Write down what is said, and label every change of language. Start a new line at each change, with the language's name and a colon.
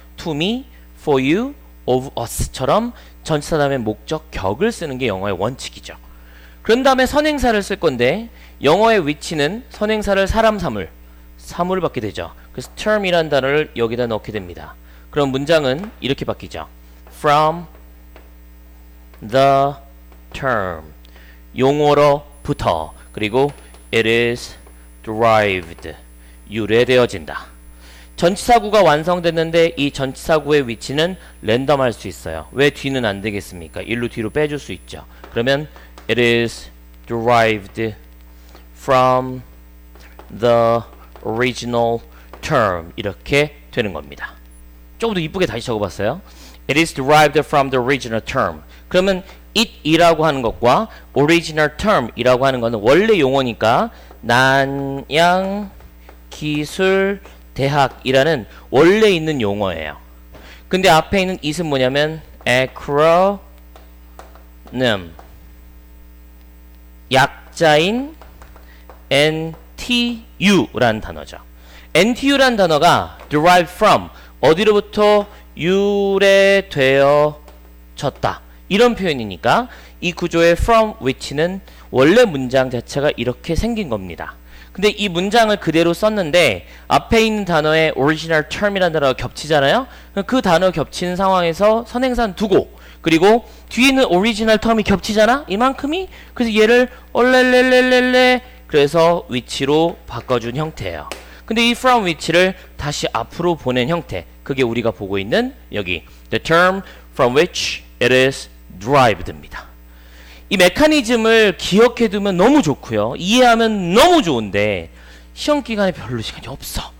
Korean: to me, for you, of us 처럼 전치사 다음에 목적 격을 쓰는 게 영어의 원칙이죠. 그런 다음에 선행사를 쓸 건데 영어의 위치는 선행사를 사람 사물 받게 되죠. 그래서 term이라는 단어를 여기다 넣게 됩니다. 그럼 문장은 이렇게 바뀌죠.
English: from the term 용어로부터 그리고 it is derived 유래되어진다.
Korean: 전치사구가 완성됐는데 이 전치사구의 위치는 랜덤할 수 있어요. 왜 뒤는 안 되겠습니까? 일로 뒤로 빼줄 수 있죠.
English: 그러면 it is derived from the original term 이렇게 되는 겁니다.
Korean: 조금 더 이쁘게 다시 적어봤어요.
English: It is derived from the original term.
Korean: 그러면 it이라고 하는 것과 original term이라고 하는 것은 원래 용어니까 난양 기술 대학이라는 원래 있는 용어예요. 근데 앞에 있는 it은 뭐냐면 acronym 약자인 NTU라는 단어죠. NTU라는 단어가 derived from 어디로부터 유래되어졌다 이런 표현이니까 이 구조의 from which는 원래 문장 자체가 이렇게 생긴 겁니다. 근데 이 문장을 그대로 썼는데 앞에 있는 단어에 original term이라는 단어가 겹치잖아요. 그 단어 겹치는 상황에서 선행사는 두고 그리고 뒤에 있는 original term이 겹치잖아. 이만큼이. 그래서 얘를 얼렐렐렐렐레 그래서 위치로 바꿔준 형태예요. 근데 이 from 위치를 다시 앞으로 보낸 형태.
English: 그게 우리가 보고 있는 여기 the term from which it is derived입니다.
Korean: 이 메커니즘을 기억해 두면 너무 좋고요. 이해하면 너무 좋은데 시험 기간에 별로 시간이 없어.